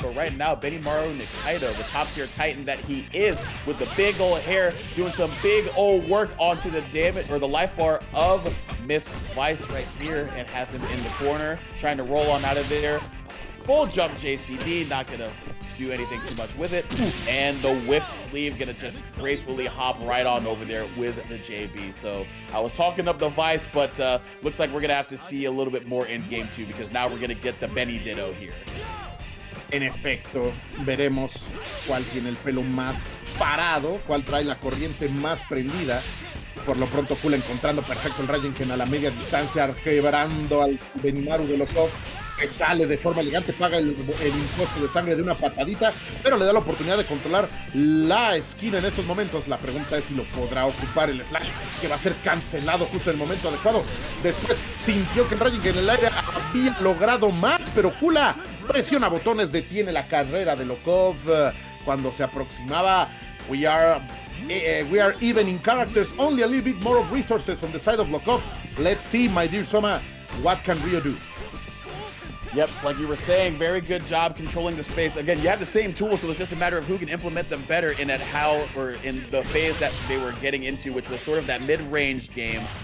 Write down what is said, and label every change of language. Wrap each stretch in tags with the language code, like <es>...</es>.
<en>But right now, Benimaru Nikaido, the top tier Titan that he is, with the big old hair, doing some big old work onto the damage or the life bar of Miss Vice right here, and has him in the corner trying to roll on out of there. Full jump JCD, not gonna do anything too much with it. And the whipped sleeve gonna just gracefully hop right on over there with the JB. So I was talking up the Vice, but looks like we're gonna have to see a little bit more in game 2 because now we're gonna get the Benny Ditto here.</en> <es>En efecto, veremos cuál tiene el pelo más parado, cuál trae la corriente más prendida. Por lo pronto, Kula encontrando perfecto el Rasengan a la media distancia, quebrando al Benimaru de Lokof, que sale de forma elegante, paga el impuesto de sangre de una patadita, pero le da la oportunidad de controlar la esquina en estos momentos. La pregunta es si lo podrá ocupar el Slash, que va a ser cancelado justo en el momento adecuado. Después sintió que el Rasengan en el aire había logrado más, pero Kula presiona botones, detiene la carrera de Lokof cuando se aproximaba.</es> <en>We are even in characters, only a little bit more of resources on the side of Lokof. Let's see, my dear Soma, what can Rio do? Yep, like you were saying, very good job controlling the space. Again, you have the same tools, so it's just a matter of who can implement them better in in the phase that they were getting into, which was sort of that mid-range game.</en>